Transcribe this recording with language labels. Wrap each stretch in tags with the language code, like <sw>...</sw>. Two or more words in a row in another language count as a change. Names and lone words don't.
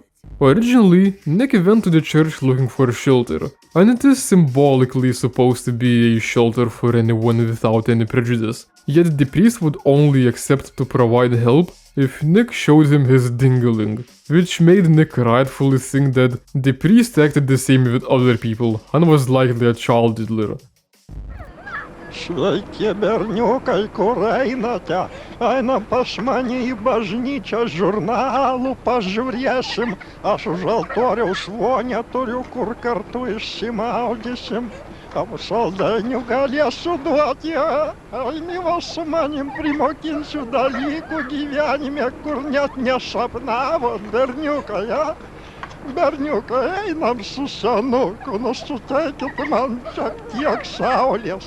<en>Originally, Nick went to the church looking for shelter, and it is symbolically supposed to be a shelter for anyone without any prejudice, yet the priest would only accept to provide help if Nick showed him his dingaling, which made Nick rightfully think that the priest acted the same with other people and was likely a child diddler.</en> <lt>Šveikė berniukai, kur einate, einam pas mane į bažnyčią, žurnalų pažiūrėsim, aš už altoriaus vonę turiu, kur kartu išsimaudysim, saldainių galėsiu duoti, eini su manim primokinsiu dalykų gyvenime, kur net nesapnavo berniukai, berniukai, einam su senuku, suteikit man šiek tiek saulės.</lt>